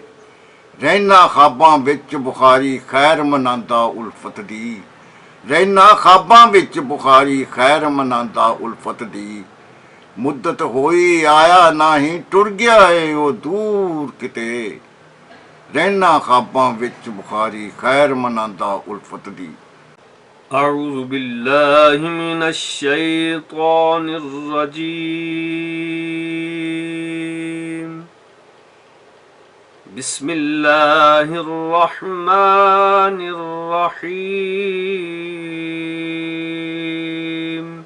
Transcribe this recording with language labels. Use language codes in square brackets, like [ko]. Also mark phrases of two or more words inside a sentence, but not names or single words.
[pa] ਰਹਿਣਾ ਖਾਬਾਂ ਵਿੱਚ ਬੁਖਾਰੀ ਖੈਰ ਮਨਾਉਂਦਾ ਉਲਫਤ ਦੀ। ਰਹਿਣਾ ਖਾਬਾਂ ਵਿੱਚ ਬੁਖਾਰੀ ਖੈਰ ਮਨਾਉਂਦਾ ਉਲਫਤ ਦੀ। ਮੁੱਦਤ ਹੋਈ ਆਇਆ ਨਹੀਂ, ਟੁਰ ਗਿਆ ਏ ਉਹ ਦੂਰ ਕਿਤੇ। ਰਹਿਣਾ ਖਾਬਾਂ ਵਿੱਚ ਬੁਖਾਰੀ ਖੈਰ ਮਨਾਉਂਦਾ ਉਲਫਤ ਦੀ। [ar] أعوذ بالله من الشيطان الرجيم. بسم الله الرحمن الرحيم.